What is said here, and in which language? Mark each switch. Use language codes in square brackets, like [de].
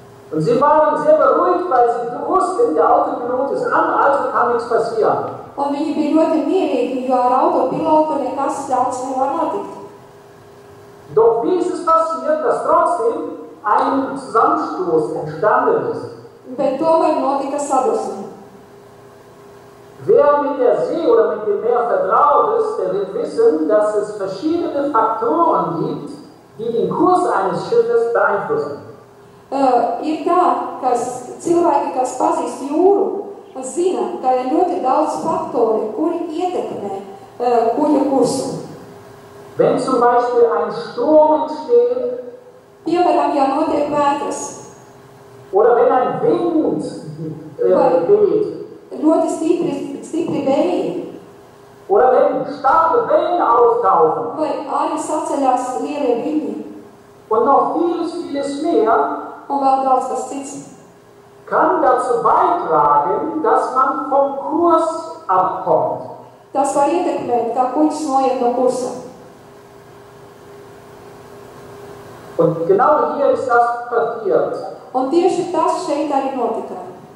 [de] Und sie waren sehr beruhigt, weil sie wussten, der Autopilot ist an, also kann nichts passieren. [lv] Un viņi bija ļoti mierīgi, jo ar autopilotu nekas daudz nevar notikt. [de] Doch wie ist es passiert, dass trotzdem ein Zusammenstoß entstanden ist? [lv] Bet tomēr notika sadusme. [de] Wer mit der See oder mit dem Meer vertraut ist, der wird wissen, dass es verschiedene Faktoren gibt, die den Kurs eines Schiffes beeinflussen. [lv] Ir tā, ka cilvēki, kas pazīst jūru, zina, ka ir ļoti daudz faktori, kuri ietekmē kuģa kursu. [de] Wenn zum Beispiel ein Sturm entsteht, [lv] Piemēram, ja notiek vētras, [de] oder wenn ein Wind weht, [lv] ļoti stipri vēji, [de] oder wenn starke Wellen auftauchen [lv] vai arī saceļās lielie viļņi, [de] und noch vieles mehr, [lv] un vēl daudz kas cits, [de] kann dazu beitragen, dass man vom Kurs abkommt. [lv] tas var ietekmēt, kā kuģis noiet no kursa. [de] Und genau hier ist das passiert. [lv] Un tieši tas šeit arī notika.